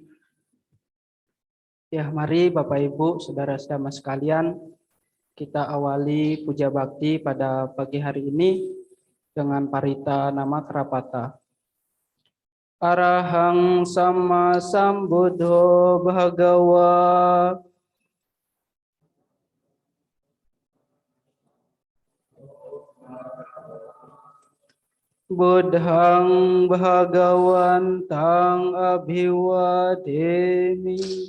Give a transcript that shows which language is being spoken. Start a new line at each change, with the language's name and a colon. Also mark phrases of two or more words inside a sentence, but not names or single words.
Indonesian: Ya, mari Bapak Ibu, saudara-saudara sekalian, kita awali puja bakti pada pagi hari ini dengan parita nama Kerapata.
Pali: Arahang sama sambuddho bhagawa. Buddhang bhagawantang abhiwademi.